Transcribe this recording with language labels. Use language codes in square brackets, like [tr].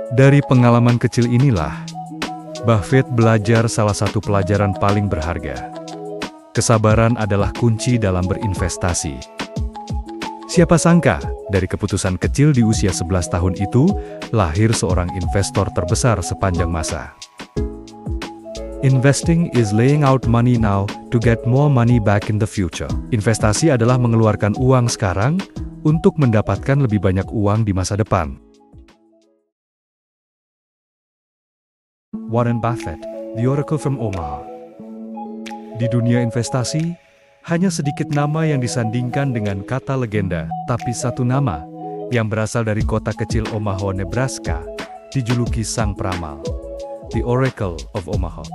[id] Dari pengalaman kecil inilah, Buffett belajar salah satu pelajaran paling berharga. Kesabaran adalah kunci dalam berinvestasi. Siapa sangka, dari keputusan kecil di usia 11 tahun itu, lahir seorang investor terbesar sepanjang masa. [en] Investing is laying out money now to get more money back in the future. [id] Investasi adalah mengeluarkan uang sekarang untuk mendapatkan lebih banyak uang di masa depan. Warren Buffett, [en] the Oracle from Omaha. [id] Di dunia investasi, hanya sedikit nama yang disandingkan dengan kata legenda, tapi satu nama yang berasal dari kota kecil Omaha, Nebraska, dijuluki Sang Peramal, [en] the Oracle of Omaha.